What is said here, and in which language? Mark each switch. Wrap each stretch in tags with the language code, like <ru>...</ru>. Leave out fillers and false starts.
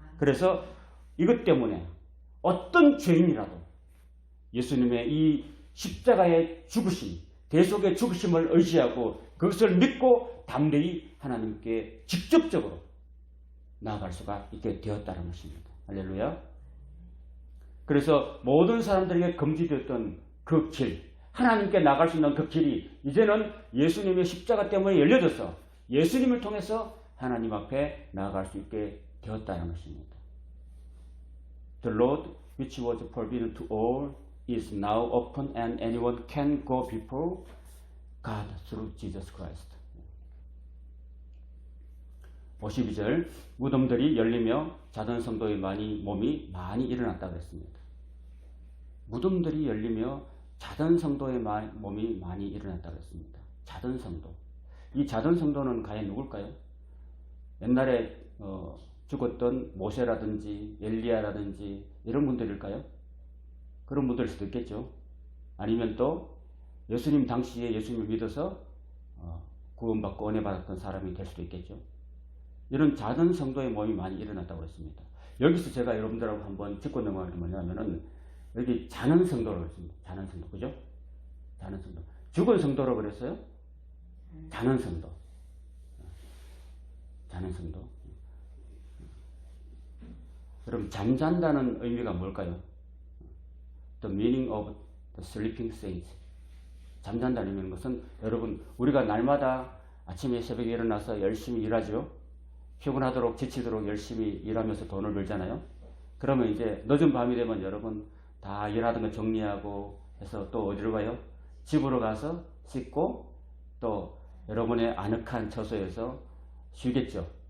<ko>그래서 이것 때문에 어떤 죄인이라도 예수님의 이 십자가의 죽으심, 대속의 죽으심을 의지하고 그것을 믿고 담대히 하나님께 직접적으로 나아갈 수가 있게 되었다는 것입니다. 할렐루야. 그래서 모든 사람들에게 금지되었던 그 길, 하나님께 나갈 수 있는 그 길이 이제는 예수님의 십자가 때문에 열려져서 예수님을 통해서 하나님 앞에 나아갈 수 있게 되었다는 것입니다.</ko> <en>The road which was forbidden to all is now open and anyone can go before God through Jesus Christ.</en> <ko>52절 무덤들이 열리며 자던 성도의 몸이 많이 일어났다고 했습니다. 무덤들이 열리며 자던 성도의 몸이 많이 일어났다고 했습니다. 자던 성도. 이 자던 성도는 과연 누굴까요? 옛날에 죽었던 모세라든지 엘리야라든지 이런 분들일까요? 그런 분들일 수도 있겠죠. 아니면 또 예수님 당시에 예수님을 믿어서 구원받고 은혜 받았던 사람이 될 수도 있겠죠. 이런 자던 성도의 몸이 많이 일어났다고 했습니다. 여기서 제가 여러분들하고 한번 짚고 넘어가는 게 뭐냐면은 여기 자는 성도라고 했습니다. 자는 성도, 그죠? 자는 성도. 죽은 성도라고 그랬어요? 자는 성도. 자는 성도. 그럼 잠잔다는 의미가 뭘까요?</ko> <en>The meaning of the sleeping saints.</en> <ko>잠잔다는 것은 여러분 우리가 날마다 아침에 새벽에 일어나서 열심히 일하죠. 피곤하도록 지치도록 열심히 일하면서 돈을 벌잖아요. 그러면 이제 늦은 밤이 되면 여러분 다 일하던 거 정리하고 해서 또 어디로 가요? 집으로 가서 씻고 또 여러분의 아늑한 처소에서 쉬겠죠.</ko>